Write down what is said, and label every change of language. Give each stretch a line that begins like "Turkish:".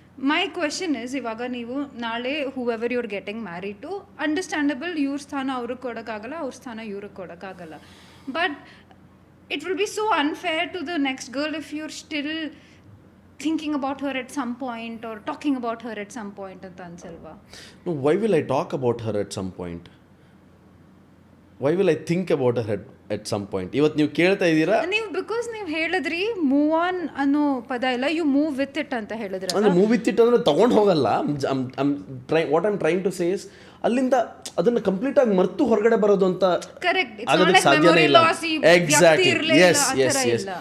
English: my question is,
Kannada: ಇವಾಗ ನೀವು ನಾಳೆ
English: whoever you're getting married to,
Kannada: understandable, ಇವ್ರ ಸ್ಥಾನ ಅವ್ರಿಗೆ ಕೊಡೋಕ್ಕಾಗಲ್ಲ, ಅವ್ರ ಸ್ಥಾನ ಇವ್ರಿಗೆ ಕೊಡೋಕ್ಕಾಗಲ್ಲ.
English: but it will be so unfair to the next girl if you're still thinking about her at some point or talking about her at some point
Kannada: ಅಂತ ಅನ್ಸಲ್ವಾ?
English: No, why will I talk about her at some point? Why will I think about her at some point?
Kannada: ಇವತ್ತು ನೀವು ಕೇಳ್ತಾ ಇದ್ದೀರಾ, ನೀವು because ನೀವು ಹೇಳಿದ್ರಿ move on ಅನ್ನೋ ಪದ ಇಲ್ಲ,
English: you move with it
Kannada: ಅಂತ ಹೇಳಿದ್ರೆ. ಅಂದರೆ ಮೂವ್ ವಿತ್ ಇಟ್ ಅಂದರೆ ತೊಗೊಂಡು ಹೋಗಲ್ಲ.
English: what I'm trying to say is,
Kannada: ಅಲ್ಲಿಂದ ಅದನ್ನು ಕಂಪ್ಲೀಟಾಗಿ ಮರ್ತು ಹೊರಗಡೆ ಬರೋದು ಅಂತ
English: correct,
Kannada: ಆಗೋದಕ್ಕೆ ಸಾಧ್ಯನೇ ಇಲ್ಲ.
English: Exactly, yes yes yes.